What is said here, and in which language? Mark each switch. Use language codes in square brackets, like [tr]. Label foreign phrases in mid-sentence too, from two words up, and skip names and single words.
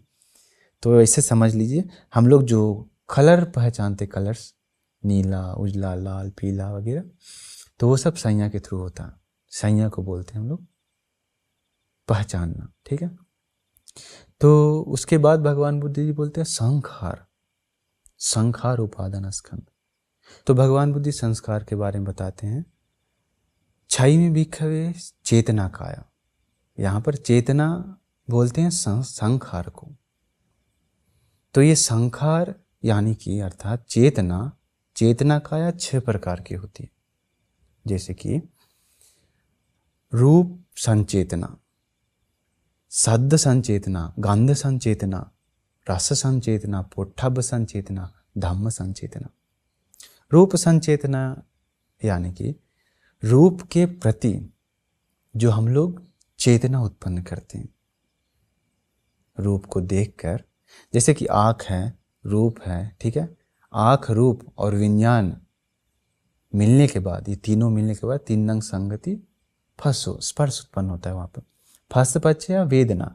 [hi] तो ऐसे समझ लीजिए, हम लोग जो कलर पहचानते, कलर्स नीला, उजला, लाल, पीला वगैरह, तो वो सब संज्ञा के थ्रू होता है। संज्ञा को बोलते हैं हम लोग पहचानना, ठीक है। तो उसके बाद भगवान बुद्ध जी बोलते हैं संखार, [pi] संखार उपादान स्कंध। [hi] तो भगवान बुद्ध संस्कार के बारे में बताते हैं। 6 में भिक्खवे चेतना काया, यहाँ पर चेतना बोलते हैं संखार को। तो ये संखार यानी कि अर्थात चेतना, चेतना काया 6 प्रकार की होती है। जैसे कि रूप संचेतना, शब्द संचेतना, गंध संचेतना, रस संचेतना, पोट्ठब्ब संचेतना, धम्म संचेतना। रूप संचेतना यानी कि रूप के प्रति जो हम लोग चेतना उत्पन्न करते हैं, रूप को देखकर, जैसे कि आँख है, रूप है, ठीक है। आँख, रूप और विज्ञान मिलने के बाद, ये तीनों मिलने के बाद 3 अंग [pi] संगति फसो, [hi] स्पर्श उत्पन्न होता है वहाँ पर, फस पक्ष या वेदना।